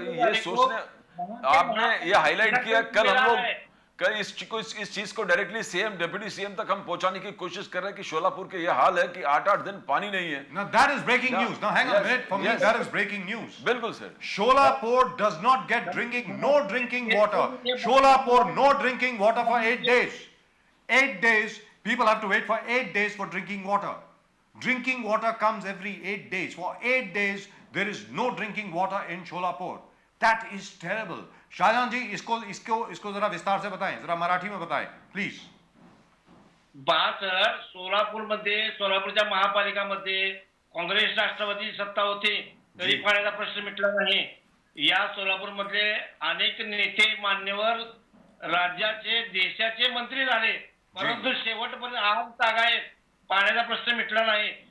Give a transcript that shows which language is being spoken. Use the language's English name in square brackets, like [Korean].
[Hindi] ये सोचने, आपने ये हाईलाइट किया, कल हम लोग कल इस चीज को डायरेक्टली सीएम, डिप्टी सीएम तक हम पहुंचाने की कोशिश कर रहे हैं कि शोलापुर के ये हाल है कि 8-8 दिन पानी नहीं है। [English] Now that is breaking Yeah. news. Now hang on a Yes. minute. For me, Yes. that is breaking news. [Hindi] बिल्कुल sir. [English] Sholapur does not get no drinking water. Sholapur, no drinking water for 8 days. 8 days, people have to wait for 8 days for drinking water. Drinking water comes every 8 days. For 8 days, there is no drinking water in Sholapur. That is terrible. [Hindi] Shahjahan जी, इसको जरा विस्तार से बताएं, जरा मराठी में बताएं, please. [Marathi] बात sir, सोलापूरच्या महापालिकामध्ये काँग्रेस, राष्ट्रवादी सत्ता होती, तरी पाण्याचा प्रश्न मिटला नाही। या सोलापूर मधले अनेक नेते, मान्यवर राज्याचे, देशाचे मंत्री झाले, परंतु शेवटपर्यंत आज तागायत पाण्याचा प्रश्न मिटला नाही।